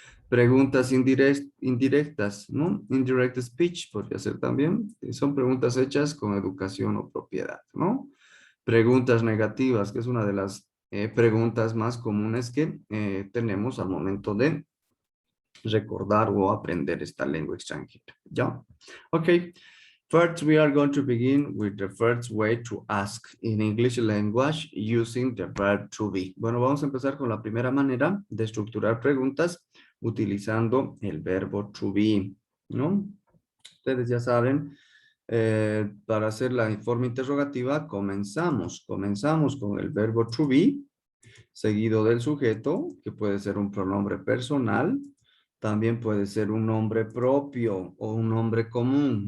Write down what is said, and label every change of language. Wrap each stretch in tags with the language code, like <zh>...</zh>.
<es>Preguntas indirectas, ¿no? Indirect speech podría ser también. Son preguntas hechas con educación o propiedad, ¿no? Preguntas negativas, que es una de las preguntas más comunes que tenemos al momento de recordar o aprender esta lengua extranjera. ¿Ya? Ok.</es> <en>First, we are going to begin with the first way to ask in English language using the verb to be.</en> <es>Bueno, vamos a empezar con la primera manera de estructurar preguntas utilizando el verbo to be, ¿no? Ustedes ya saben, para hacer la forma interrogativa, comenzamos con el verbo to be, seguido del sujeto, que puede ser un pronombre personal, también puede ser un nombre propio o un nombre común.</es>